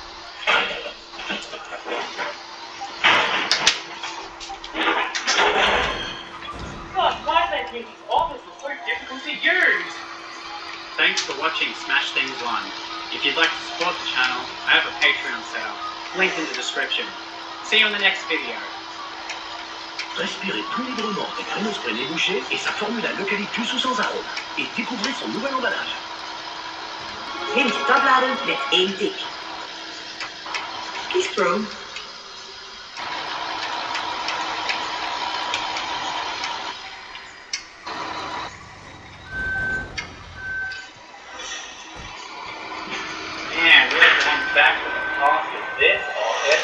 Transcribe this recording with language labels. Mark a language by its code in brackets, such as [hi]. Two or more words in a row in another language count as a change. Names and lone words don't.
[en] God, why did they make these offices so difficult to use? Thanks for watching Smash Things 1. If you'd like to support the channel, I have a Patreon set up. Link in the description. See you in the next video. [fr] Respirez plus librement avec un spray débouché et sa formule à l'eucalyptus ou sans arôme. Et découvrez son nouvel emballage. [nl] Neem je tabbladen met 1 tik. Kies Chrome. [en] Man, really going back to the top of this office.